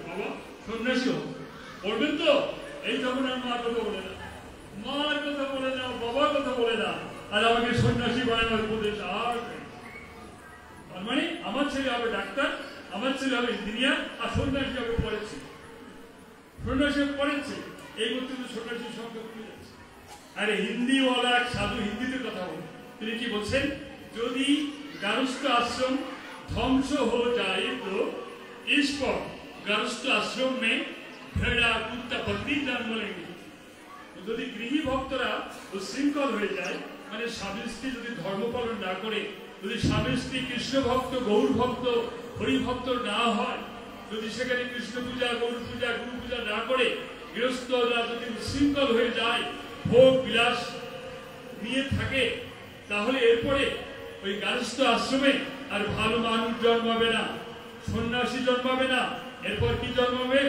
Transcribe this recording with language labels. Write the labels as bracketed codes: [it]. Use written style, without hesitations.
[bn] বাবা সন্ন্যাসী হবে, বলবেন তো? এই তখন আর মার কথা বলে না, মার কথা বলে না, বাবার কথা বলে না, আর আমাকে সন্ন্যাসী বানানোর উপদেশ। আর মানে আমার ছেলে হবে ডাক্তার, আমার ছেলে হবে ইঞ্জিনিয়ার, আর সন্ন্যাসী হবে পরের ছেলে। এই মধ্যে সন্ন্যাসীর সংখ্যা কমে যাচ্ছে। আরে হিন্দিওয়ালা এক সাধু হিন্দিতে কথা বলেন, তিনি কি বলছেন? যদি গারস্থ আশ্রম ধ্বংস হয়ে যায় তো [hi] इस पर गृहस्थ आश्रम में भेड़ा कुत्ता बकरी जन्म लेंगे। [bn] যদি গৃহী ভক্তরা উশৃঙ্খল হয়ে যায়, মানে স্বামী স্ত্রী যদি ধর্ম পালন না করে, যদি স্বামী স্ত্রী কৃষ্ণ ভক্ত, গৌর ভক্ত, হরি ভক্ত না হয়, যদি সেখানে কৃষ্ণ পূজা, গৌর পূজা, গুরু পূজা না করে, গৃহস্থরা যদি উশৃঙ্খল হয়ে যায়, ভোগ বিলাস নিয়ে থাকে, তাহলে এরপরে ওই গারস্থ আশ্রমে আর ভালো মানুষ জন্মাবে না, সন্ন্যাসী জন্মাবে না। এরপর কি জন্মাবে?